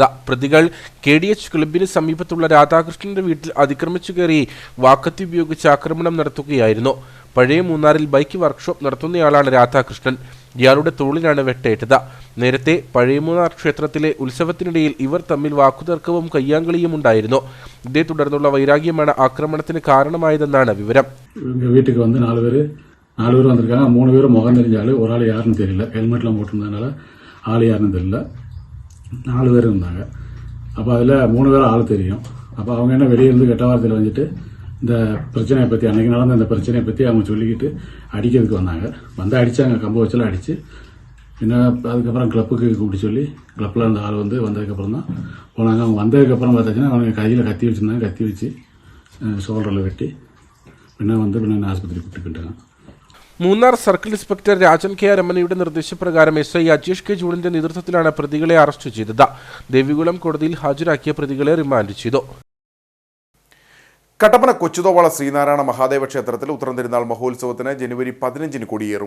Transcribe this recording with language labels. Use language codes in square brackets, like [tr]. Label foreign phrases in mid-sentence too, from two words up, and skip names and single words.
[ml] പ്രതികൾ KDH ക്ലബിന് സമീപത്തുള്ള രാധാകൃഷ്ണന്റെ വീട്ടിൽ അതിക്രമിച്ചു കയറി വാക്കത്തി ഉപയോഗിച്ച് ആക്രമണം നടത്തുകയായിരുന്നു. പഴയ മൂന്നാറിൽ [en] bike workshop [ml] നടത്തുന്നയാളാണ് രാധാകൃഷ്ണൻ. ഇയാളുടെ തോളിലാണ് വെട്ടേറ്റത്. നേരത്തെ പഴയ മൂന്നാർ ക്ഷേത്രത്തിലെ ഉത്സവത്തിനിടയിൽ ഇവർ തമ്മിൽ വാക്കുതർക്കവും കയ്യാങ്കളിയും ഉണ്ടായിരുന്നു. ഇതേ തുടർന്നുള്ള വൈരാഗ്യമാണ് ആക്രമണത്തിന് കാരണമായതെന്നാണ് വിവരം. [ta] வீட்டுக்கு வந்து 4 பேர் வந்திருக்காங்க. 3 பேரும் முகம் தெரிஞ்சாலும் ஒரு ஆள் யாருன்னு தெரியல. ஹெல்மெட்லாம் போட்டிருந்ததுனால ஆள் யாருன்னு தெரியல. 4 பேர் இருந்தாங்க. அப்போ அதில் 3 பேரும் ஆள் தெரியும். அப்போ அவங்க என்ன வெளியே இருந்து கெட்ட வார்த்தையில் வந்துட்டு இந்த பிரச்சனையை பற்றி, அன்றைக்கி நடந்த இந்த பிரச்சனையை பற்றி அவங்க சொல்லிக்கிட்டு அடிக்கிறதுக்கு வந்தாங்க. வந்து அடித்தாங்க, கம்பு வச்செல்லாம் அடித்து. பின்ன அதுக்கப்புறம் கிளப்புக்கு கூப்பிட்டு சொல்லி கிளப்பில் இருந்த ஆள் வந்ததுக்கப்புறம் தான் போனாங்க. அவங்க வந்ததுக்கப்புறம் பார்த்தாச்சுன்னா அவங்க கையில் கத்தி வச்சுருந்தாங்க. கத்தி வச்சு ஷோல்டரில் வெட்டி பின்ன ஆஸ்பத்திரி கூப்பிட்டு போயிட்டாங்க. [ml] മൂന്നാർ [en] circle inspector [ml] രാജൻ കെ രമണയുടെ നിർദ്ദേശപ്രകാരം SI അജേഷ് കെ ജൂണിന്റെ നേതൃത്വത്തിലാണ് പ്രതികളെ അറസ്റ്റ് ചെയ്തത്. ദേവികുളം കോടതിയിൽ ഹാജരാക്കിയ പ്രതികളെ റിമാൻഡ് ചെയ്തു. കട്ടപ്പന കൊച്ചുതോവാള ശ്രീനാരായണ മഹാദേവ ക്ഷേത്രത്തിൽ ഉത്രം തിരുനാൾ മഹോത്സവത്തിന് ജനുവരി 15-ന് കൊടിയേറും.